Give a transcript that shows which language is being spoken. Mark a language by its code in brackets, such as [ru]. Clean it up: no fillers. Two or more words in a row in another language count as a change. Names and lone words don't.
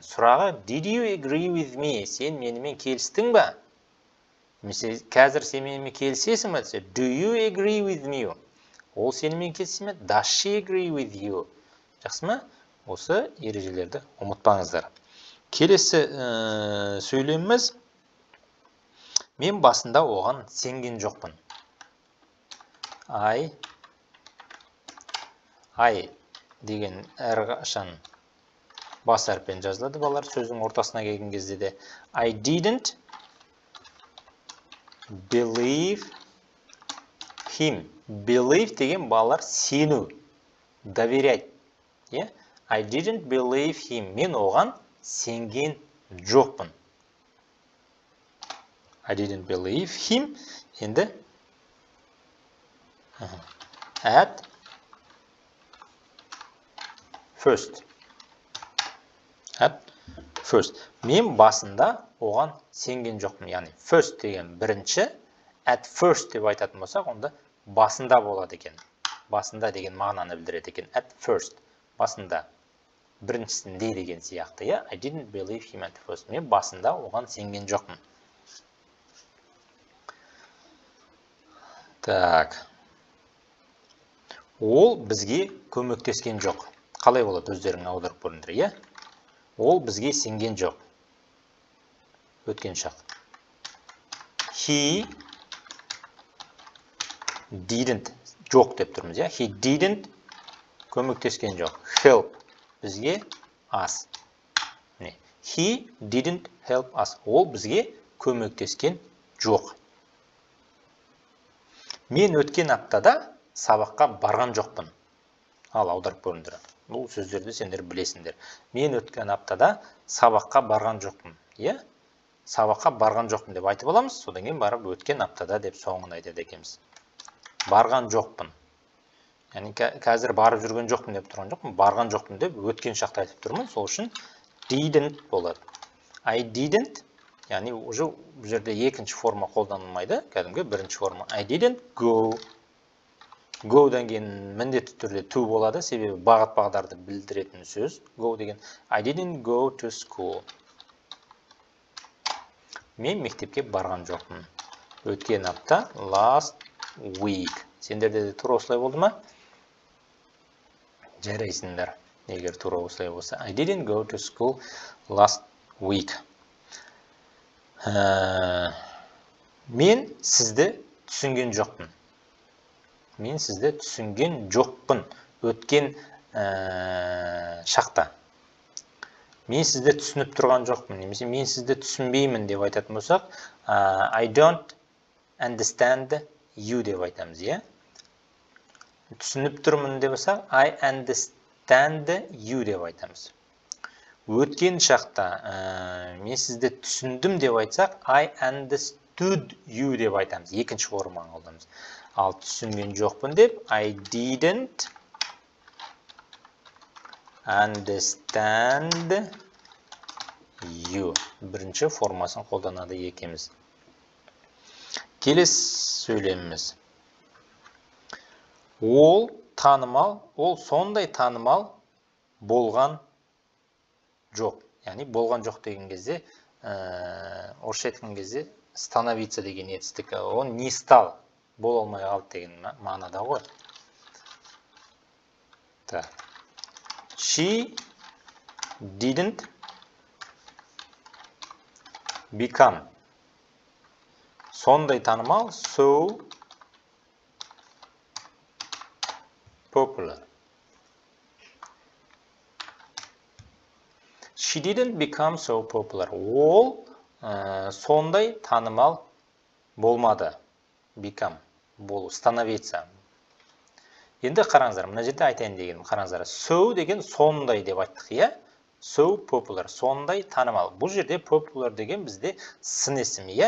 [kk] Сұрағы, [en] did you agree with me? [kk] Сен менімен келістің ба? Немесе қазір сен менімен келісесің ба? [en] Do you agree with me? [kk] Ол сенімен келісе ме? [en] Does she agree with you? [kk] Жақсы ма? Осы ережелерді ұмытпаңыздар. Келесі сөйлеміміз. Мен басында оған сенген жоқпын. I деген әрқашан бас әріппен жазылады балалар, сөздің ортасына келген кезде де. [en] I didn't believe him. [kk] Believe деген балалар сену, доверять. [en] I didn't believe him. [kk] Мен оған сенген жоқпын. [en] I didn't believe him. Енді at first. [kk] Мен басында оған сенген жоқпын. Яғни first деген бірінші, [en] at first [kk] деп айтатын болсақ, онда басында болады екен. Басында деген мағынаны білдіреді екен. At first. Басында. Біріншісінде деген сияқты. [en] I didn't believe him at first. [kk] Мен басында оған сенген жоқпын. Так. Ол бізге көмектескен жоқ. Қалай болады өздерің аударып көріңдер, Ол бізге сенген жоқ. Өткен шақ. [en] He didn't. [kk] Жоқ деп тұрмыз, [en] He didn't [kk] көмектескен жоқ. Help. [en] Бізге us. He didn't help us. [kk] Ол бізге көмектескен жоқ. Мен өткен аптада сабаққа барған жоқпын. Ал аударып көріңдер. Бұл сөздерді сендер білесіңдер. Мен өткен аптада сабаққа барған жоқпын. Сабаққа барған жоқпын деп айтып аламыз. Содан кейін барып өткен аптада деп соңын айтады екенбіз. Барған жоқпын. Яғни қазір барып жүрген жоқпын деп тұрған жоқпын. Барған жоқпын деп өткен шақта айтып тұрмын. Сол үшін didn't болады. [en] I didn't [kk] яғни уже бұл жерде екінші форма қолданылмайды, кәдімгі бірінші форма. [en] I didn't go. [kk] Go-дан кейін міндетті түрде to болады, себебі бағыт-бағдарды білдіретін сөз. [en] Go деген I didn't go to school. [kk] Мен мектепке барған жоқпын. Өткен апта, [en] last week. [kk] Сендерде де тура осылай болды ма? Жарайсыңдар, егер тура осылай болса. [en] I didn't go to school last week. [kk] Мен сізді түсінген жоқпын. Мен сізді түсінген жоқпын. Өткен шақта. Мен сізді түсініп тұрған жоқпын. Немесе мен сізді түсінбеймін деп айтатын болсақ, [en] I don't understand you [kk] деп айтамыз, иә? Түсініп тұрмын деп болсақ, [en] I understand you [kk] деп айтамыз. Өткен шақта мен сізді түсіндім деп айтсақ, [en] I understood you [kk] деп айтамыз. Екінші форманы қолданамыз. Ал түсінген жоқпын деп, [en] I didn't understand you. [kk] Бірінші формасын қолданады екеміз. Келесі сөйлеміміз. Ол танымал, ол сондай танымал болған жоқ. Яғни болған жоқ деген кезде, орысша айтқан кезде становиться деген етістік. [ru] Он не стал, [kk] бола алмай қалды деген мағынада ғой. Так. [en] She didn't become. [kk] Сондай танымал, [en] so popular. She didn't become so popular. [kk] Ол сондай танымал болмады. Become. Болу. Становиться. Енді қараңыздар, мына жерде айтайын дегенім, қараңыздар. So деген сондай деп айттық, иә? [en] So popular. [kk] Сондай танымал. Бұл жерде popular деген бізде сын есім, иә?